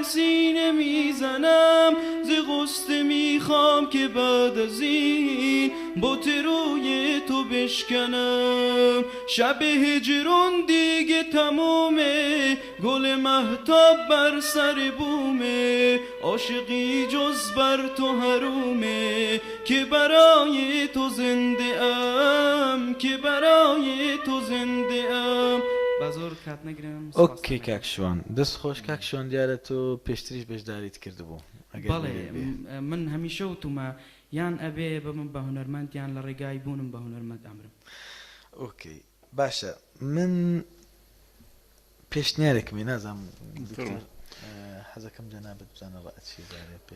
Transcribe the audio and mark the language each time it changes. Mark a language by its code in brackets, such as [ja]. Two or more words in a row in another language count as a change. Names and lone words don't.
[fa] سینه می زنم ز غصه می خوام که بعد از این بت روی تو بشکنم شب هجرون دیگه تمومه گل مهتاب بر سر بومه عاشقی جز بر تو حرومه که برای تو زنده ام که برای تو زنده ام [ckb] بازۆر کات نەگرم ئۆکەی کاکشوان دەست خۆش کاکشوان دیارە تۆ پێشتریش بەشداریت کردبوو بەڵێ من هەمیشە وتومە یان ئەبێ بە من بە هونەرمەند یان لە ڕێگای بوونم بە هونەرمەند ئەمرم ئۆکەی باشە من پێشنیارێکمی نازانم حەزەکەم جەنابەت بزانە ڕائەتی پێش